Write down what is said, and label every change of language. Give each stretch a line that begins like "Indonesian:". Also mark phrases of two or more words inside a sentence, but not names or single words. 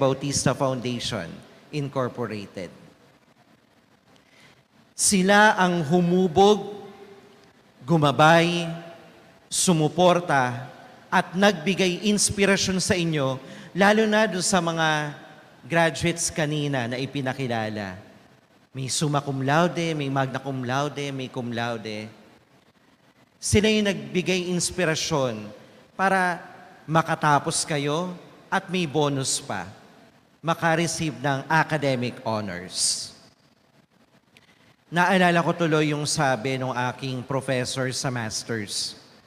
Filipino: Bautista Foundation Incorporated. Sila ang humubog, gumabay, sumuporta, at nagbigay inspirasyon sa inyo, lalo na doon sa mga graduates kanina na ipinakilala. May
Latin: summa cum laude,
Filipino: may
Latin: magna cum laude,
Filipino: may
Latin: cum laude.
Filipino: Sila yung nagbigay inspirasyon para makatapos kayo at may bonus pa, makareceive ng
English: academic honors.
Filipino: Naalala ko tuloy yung sabi ng aking professor sa masters.